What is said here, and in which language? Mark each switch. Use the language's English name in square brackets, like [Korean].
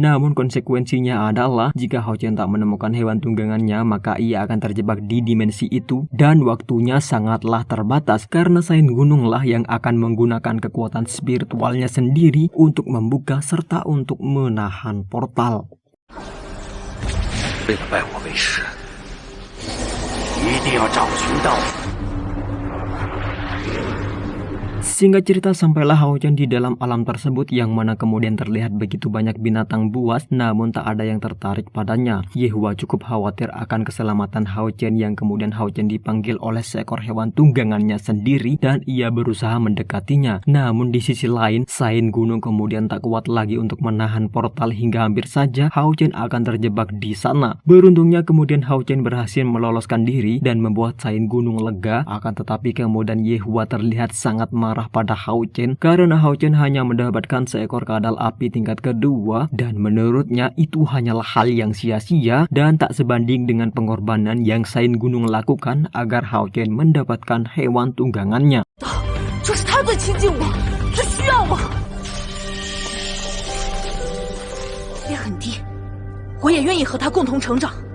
[Indonesian] Namun konsekuensinya adalah jika Hao Chen tak menemukan hewan tunggangannya, maka ia akan terjebak di dimensi itu dan waktunya sangatlah terbatas, karena Saint Gunung lah yang akan menggunakan kekuatan spiritualnya sendiri untuk membuka serta untuk menahan portal. [Chinese] 为了拜我为师，一定要找寻到 [Indonesian] Singkat cerita, sampailah Hao Chen di dalam alam tersebut yang mana kemudian terlihat begitu banyak binatang buas, namun tak ada yang tertarik padanya. Yehua cukup khawatir akan keselamatan Hao Chen yang kemudian Hao Chen dipanggil oleh seekor hewan tunggangannya sendiri dan ia berusaha mendekatinya. Namun di sisi lain, Sain Gunung kemudian tak kuat lagi untuk menahan portal hingga hampir saja Hao Chen akan terjebak di sana. Beruntungnya kemudian Hao Chen berhasil meloloskan diri dan membuat Sain Gunung lega, akan tetapi kemudian Yehua terlihat sangat marah pada Hao Chen karena Hao Chen hanya mendapatkan seekor kadal api tingkat kedua dan menurutnya itu hanyalah hal yang sia-sia dan tak sebanding dengan pengorbanan yang Sain Gunung lakukan agar Hao Chen mendapatkan hewan tunggangannya. [Chinese] 就是他最亲近我，最需要我。也很低，我也愿意和他共同成长。